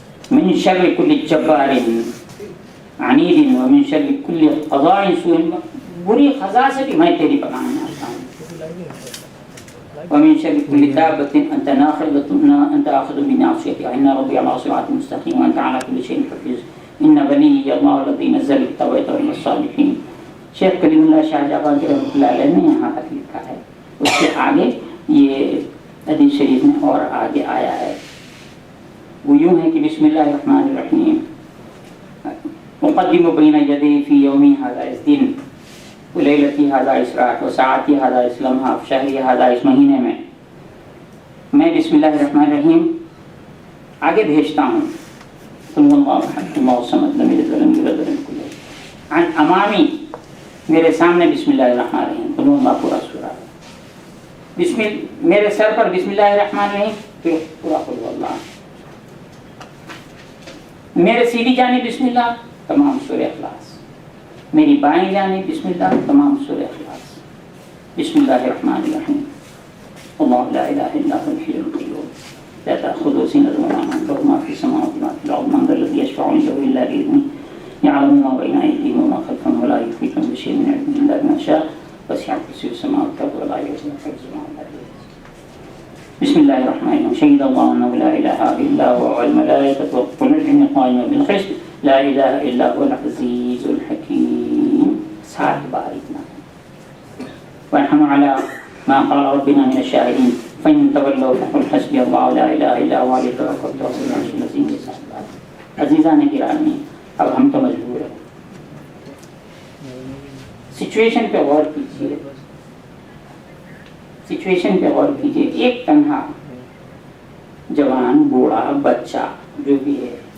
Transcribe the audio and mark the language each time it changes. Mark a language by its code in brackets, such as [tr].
[ar] من شر كل جبار عنید, ومن شر كل قضاء سوء, [ur] بری قضا سے بھی میں تیری پناہ میں آتا ہوں. [ar] ومن شر كل دابة انت آخذ بناصيتها, ان ربي على صراط مستقيم وانت على كل شيء حفيظ, ان ولي الله الذي نزل التوبة والصالحين. [ur] شیخ کلیم اللہ شاہ جہاں کے رحمۃ اللہ علیہ نے یہاں تک لکھا ہے. اس سے آگے یہ حدیث شریف میں اور آگے آیا ہے, وہ یوں ہے کہ بسم اللہ الرحمن الرحیم, [ar] مقدم بین یدی فی یومی ھذا, [ur] اس دن [ar] لیلتی ھذا [ur] اسراء و [ar] ساعتی ھذا [ur] اس لمحہ [ar] شہری ھذا, [ur] اس مہینے میں بسم اللہ الرحمن الرحیم آگے بھیجتا ہوں. [ar] قل هو اللہ احد اللہ الصمد لم یلد ولم یولد ولم یکن له کفوا احد. عن امامی, [ur] میرے سامنے بسم اللہ الرحمن الرحیم, قل هو اللہ پورا سورہ, میرے سر پر بسم اللہ الرحمن الرحیم پھر پورا قل هو اللہ, میرے سیدھی جانب بسم اللہ تمام سورہ اخلاص, میری بائیں جانب بسم اللہ تمام سورہ اخلاص. [ar] بسم اللہ الرحمن الرحیم, اللہ لا الہ الا هو الحی القیوم لا تأخذه سنة ولا نوم, له ما في السماوات وما في الأرض, من ذا الذي يشفع عنده إلا بإذنه, يعلم ما بين أيديهم وما خلفهم ولا يحيطون بشيء من علمه إلا بما شاء, وسع كرسيه السماوات والأرض ولا يؤوده حفظهما. بسم الله الرحمن الرحيم, شهد الله أنه لا إله إلا هو والملائكة وأولو العلم قائما بالقسط, لا إله إلا هو العزيز الحكيم. [ur] 7 بار اتنا. [ar] ونحن على ما قال ربنا من الشاهدين, فإن تولوا فقل حسبي الله لا إله إلا هو عليه توكلت وهو العزيز الحكيم. [ur] 7 بار. عزیزان گرامی, اب ہم تو مجبور ہیں. سچویشن پہ غور کیجیے, سچویشن پہ غور کیجیے. ایک تنہا جوان, بوڑھا, بچہ جو بھی ہے,